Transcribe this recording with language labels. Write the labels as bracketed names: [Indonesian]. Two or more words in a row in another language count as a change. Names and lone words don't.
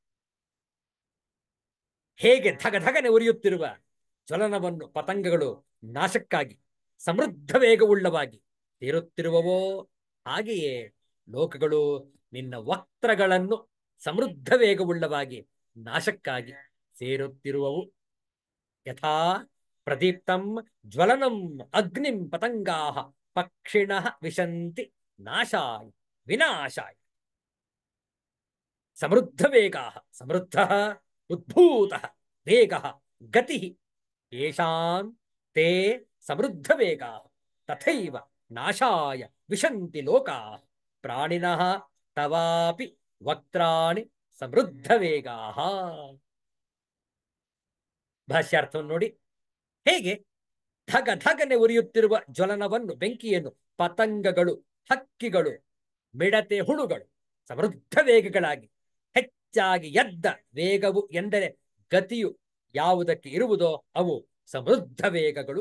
[Kannada] ಹೇಗೆ ಧಗಧಗನೆ ಉರಿಯುತ್ತಿರುವ ಜ್ವಲನವನ್ನು ಪತಂಗಗಳು ನಾಶಕ್ಕಾಗಿ ಸಮೃದ್ಧ ವೇಗವುಳ್ಳವಾಗಿ ಸೇರುತ್ತಿರುವವೋ ಹಾಗೆಯೇ ಲೋಕಗಳು ನಿನ್ನ ವಕ್ತ್ರಗಳನ್ನು ಸಮೃದ್ಧ ವೇಗವುಳ್ಳವಾಗಿ ನಾಶಕ್ಕಾಗಿ ಸೇರುತ್ತಿರುವವು. [Sanskrit] ಯಥಾ ಪ್ರದೀಪ್ತಂ ಜ್ವಲನಂ ಅಗ್ನಿಂ ಪತಂಗಾಃ ಪಕ್ಷಿಣಃ ವಿಶಂತಿ ನಾಶಾಯ ವಿನಾಶಾಯ ಸಮೃದ್ಧ ವೇಗಾಃ ಸಮೃದ್ಧಃ ಉದ್ಭೂತಃ ವೇಗಃ ಗತಿಃ ಯೇಷಾಂ ತೇ ಸಮೃದ್ಧ ವೇಗಾಃ ತಥೈವ ನಾಶಾಯ ವಿಶಂತಿ ಲೋಕಾಃ ಪ್ರಾಣಿನಃ ತವಾಪಿ ವಕ್ತ್ರಾಣಿ ಸಮೃದ್ಧ ವೇಗಾಃ. [Kannada] ಭಾಷ್ಯಾರ್ಥವನ್ನು ನೋಡಿ. ಹೇಗೆ ಧಗ ಧಗನೆ ಉರಿಯುತ್ತಿರುವ ಜ್ವಲನವನ್ನು ಬೆಂಕಿಯನ್ನು ಪತಂಗಗಳು, ಹಕ್ಕಿಗಳು, ಮಿಡತೆ ಹುಳುಗಳು ಸಮೃದ್ಧ ವೇಗಗಳಾಗಿ ಹೆಚ್ಚಾಗಿ ಎದ್ದ ವೇಗವು ಎಂದರೆ ಗತಿಯು ಯಾವುದಕ್ಕೆ ಇರುವುದೋ ಅವು ಸಮೃದ್ಧ ವೇಗಗಳು.